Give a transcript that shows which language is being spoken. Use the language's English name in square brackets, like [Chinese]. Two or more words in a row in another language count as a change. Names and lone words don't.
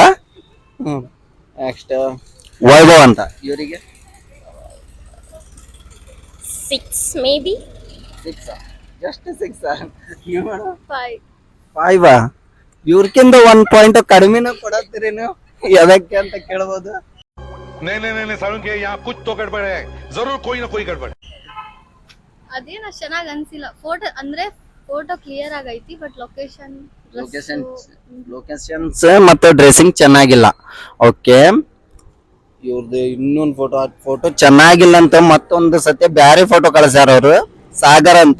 [Kannada] ನೆಕ್ಸ್ಟ್ ವೈಭವ್ ಅಂತ. ಇವರಿಗೆ [English] 6 may be. [Kannada] 6. ಜಸ್ಟ್ 6. ನೀವು ಮೇಡಮ್? 5. 5. ಇವ್ರಕ್ಕಿಂತ 1 ಪಾಯಿಂಟ್ ಕಡಿಮೆನೂ ಕೊಡತ್ತೀರಿ ನೀವು, ಎದಕ್ಕೆ ಅಂತ ಕೇಳ್ಬೋದು. [Hindi] नहीं सारुण के यहाँ कुछ तो गड़बड़ है, जरूर कोई ना कोई गड़बड़। [Kannada] ಅದೇನ ಚೆನ್ನಾಗಿ ಅನ್ಸಿಲ್ಲ. ಫೋಟೋ ಅಂದ್ರೆ ಫೋಟೋ ಕ್ಲಿಯರ್ ಆಗೈತಿ, ಬಟ್ ಲೊಕೇಶನ್ಸ್ ಮತ್ತು ಡ್ರೆಸ್ಸಿಂಗ್ ಚೆನ್ನಾಗಿಲ್ಲ. ಓಕೆ. ಇವ್ರದ್ದು ಇನ್ನೊಂದು ಫೋಟೋ ಚೆನ್ನಾಗಿಲ್ಲ ಅಂತ ಮತ್ತೊಂದು ಸತ್ಯ ಬ್ಯಾರೆ ಫೋಟೋ ಕಳ್ಸ್ಯಾರ ಅವರು, ಸಾಗರ್ ಅಂತ.